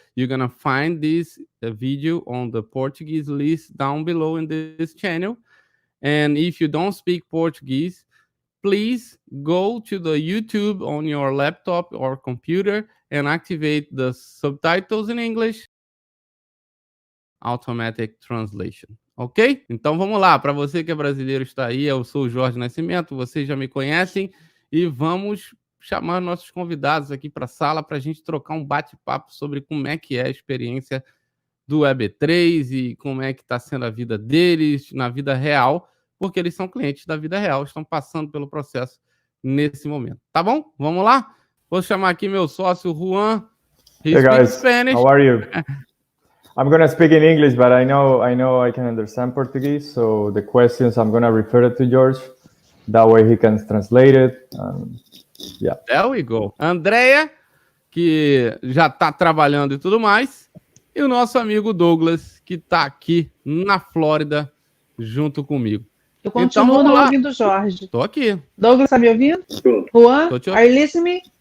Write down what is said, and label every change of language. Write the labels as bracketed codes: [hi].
[en] You're gonna find this video on the Portuguese list down below in this channel. And if you don't speak Portuguese, please go to the YouTube on your laptop or computer and activate the subtitles in English, automatic translation. Ok? [pt] Então vamos lá, para você que é brasileiro está aí, eu sou o Jorge Nascimento, vocês já me conhecem e vamos chamar nossos convidados aqui para a sala para a gente trocar um bate-papo sobre como é que é a experiência do Web3 e como é que está sendo a vida deles na vida real, porque eles são clientes da vida real, estão passando pelo processo nesse momento. Tá bom? Vamos lá? Vou chamar aqui meu sócio, Juan. [en] Hey guys, Spanish. How are you? I'm going to speak in English, but I know I can understand Portuguese, so the questions I'm going to refer it to George. That way he can translate it. Yeah. There we go. [pt] Andrea, que já está trabalhando e tudo mais, e o nosso amigo Douglas, que está aqui na Flórida junto comigo. Eu continuo não ouvindo o Jorge. Estou aqui. Douglas, está me ouvindo? [en] Juan, are you listening?